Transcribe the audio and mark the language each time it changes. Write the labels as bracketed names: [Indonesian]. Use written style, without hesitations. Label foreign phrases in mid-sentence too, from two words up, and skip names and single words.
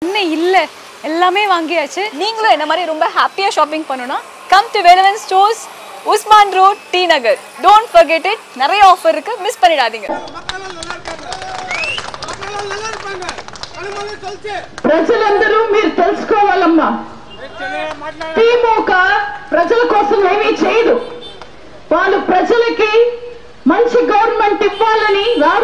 [Tamil] இன்னும் இல்ல எல்லாமே வாங்கியாச்சு. நீங்களும் என்ன மாதிரி ரொம்ப [English] happy shopping [Tamil] பண்ணனும்னா [English] come to [Tamil] வேலவன் ஸ்டோர்ஸ், உஸ்மான் ரோட், டி நகர். [English] don't forget it. நிறைய ஆஃபர் இருக்கு, மிஸ் பண்ணிடாதீங்க. [Telugu] ప్రజలందరూ మీరు తెలుసుకోవాలమ్మా, తిముక ప్రజల కోసం ఏమీ చేయదు. వాళ్ళు ప్రజలకి మంచి గవర్నమెంట్ ఇవ్వాలని రారు.